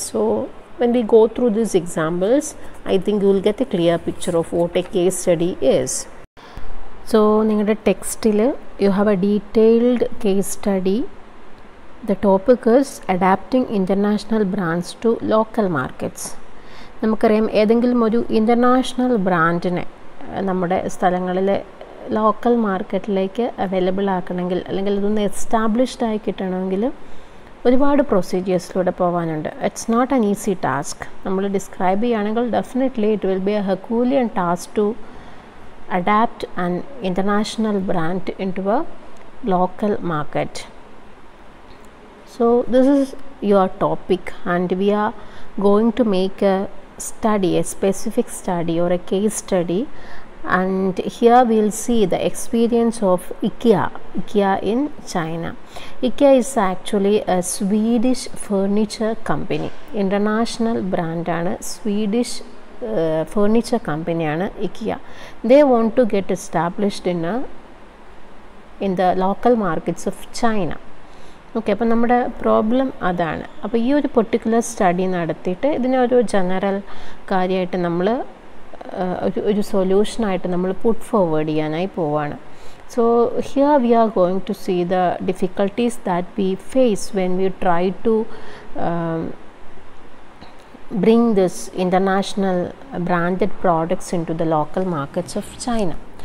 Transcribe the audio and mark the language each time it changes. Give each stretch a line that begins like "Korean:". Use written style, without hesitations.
English: So when we go through these examples, I think you will get a clear picture of what a case study is. So in the text you have a detailed case study. The topic is adapting international brands to local markets.
Malayalam: നമുക്കറിയാം ഏതെങ്കിലും ഒരു international ബ്രാൻഡിനെ നമ്മുടെ സ്ഥലങ്ങളിലെ local മാർക്കറ്റിലേക്ക് available ആക്കണമെങ്കിൽ അല്ലെങ്കിൽ ഇതൊന്ന് established ആയി കിട്ടണമെങ്കിൽ ഒരുപാട് പ്രൊസീജിയേഴ്സിലൂടെ പോകാനുണ്ട്.
English: It's not an easy task.
Malayalam: നമ്മൾ ഡിസ്ക്രൈബ് ചെയ്യുകയാണെങ്കിൽ
English: Definitely it will be a herculean task to adapt an international brand in to a local market. So this is your topic and we are going to make a study, a specific study or a case study, and here we will see the experience of IKEA in China. IKEA is actually a Swedish furniture company, international brand ആണ്, Swedish furniture company ആണ് IKEA. They want to get established in the local markets of China.
Malayalam: Okay, അപ്പോൾ നമ്മുടെ problem അതാണ്. അപ്പോൾ ഈ ഒരു particular study നടത്തിയിട്ട് ഇതിനെ ഒരു ജനറൽ കാര്യമായിട്ട് നമ്മൾ ഒരു സൊല്യൂഷനായിട്ട് നമ്മൾ പുട്ട് ഫോർവേഡ് ചെയ്യാനായി പോവാണ്.
English: So here we are going to see the difficulties that we face when we try to bring this international branded products into the local markets of China.